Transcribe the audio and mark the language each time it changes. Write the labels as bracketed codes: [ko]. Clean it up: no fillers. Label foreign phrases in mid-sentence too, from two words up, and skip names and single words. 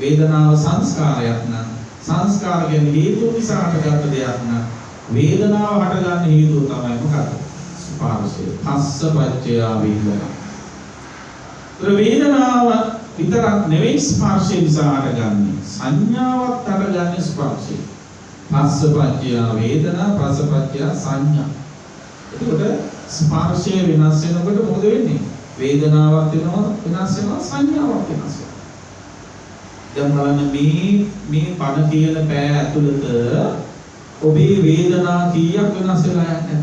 [si] වේදනාව සංස්කාරයක් නම් සංස්කාර කියන්නේ හේතු නිසා හටගත්ත දෙයක් නම් වේදනාව හටගන්න හේතුව තමයි මොකක්ද? [pi] ස්පර්ශය. පස්ස පච්චය වේදනා. [si] වේදනාව විතරක් නෙවෙයි ස්පර්ශය නිසා හටගන්නේ. සංඥාවක් හටගන්නේ ස්පර්ශය. [pi] පස්ස පච්චය වේදනා පස්ස පච්චය සංඥා. [si] එතකොට ස්පර්ශය වෙනස් වෙනකොට මොකද වෙන්නේ? වේදනාවක් වෙනවා වෙනස් වෙනවා සංඥාවක් වෙනස් වෙනවා. දැන් බලන්න මේ පණ කියන පෑ ඇතුළත ඔබේ වේදනා කීයක් වෙනස් වෙලා යන්නේ?